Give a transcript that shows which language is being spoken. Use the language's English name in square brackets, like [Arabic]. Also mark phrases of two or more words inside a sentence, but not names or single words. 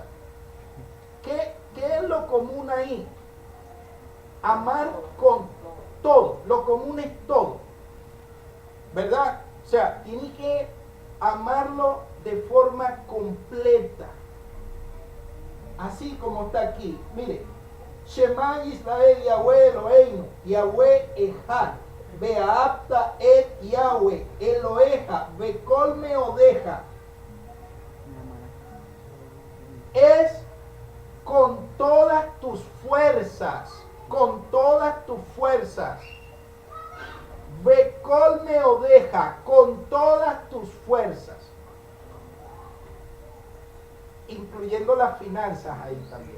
[Spanish] ¿Qué es lo común ahí? Amar con todo. Lo común es todo. ¿Verdad? O sea, tienes que amarlo de forma completa. Así como está aquí. Mire, [Hebrew] שמע ישראל יהוה אלהינו, יהוה אחד, ואהבת את יהוה, אלהיך, בכל מאדך. [Spanish] Es con todas tus fuerzas, con todas tus fuerzas. [Hebrew] בכל מאדך, [Spanish] con todas tus fuerzas. Incluyendo las finanzas ahí también.